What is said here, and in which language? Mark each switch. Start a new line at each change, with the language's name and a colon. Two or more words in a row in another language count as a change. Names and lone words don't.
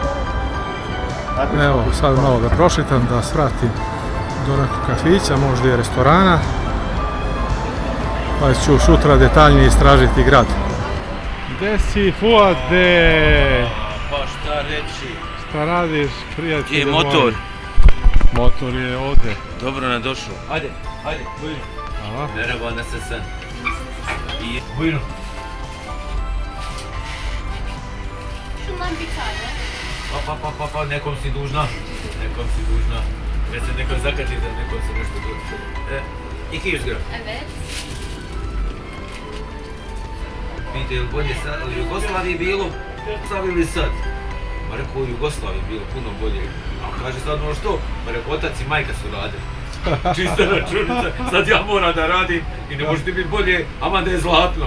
Bosnian: Evo, sad malo da prošetam, da svratim do nekog kafića, možda i restorana, pa ću sutra detaljnije istražiti grad. Gde si, Fuade? Pa šta reći? Šta radiš, prijatelju? Gdje je motor? Motor je ovdje. Dobro nam došao. Ajde, bujno. Hvala.
Turkish: Merhaba, nasılsın? İyi. Buyurun. Şundan bir tane.
Bosnian: Pa, nekom si dužna. Već se nekom zakači da nekom se nešto dođe. 200 gram.
Turkish: Evet.
Bosnian: Vidite, je li bolje sad, u Jugoslaviji bilo, sad ili sad? Ma rekao, u Jugoslaviji bilo puno bolje. A kaže sad ono što? Ma rekao, otac i majka su radili. Čista računica, sad ja moram da radim i ne može ti biti bolje, ama da je zlatno.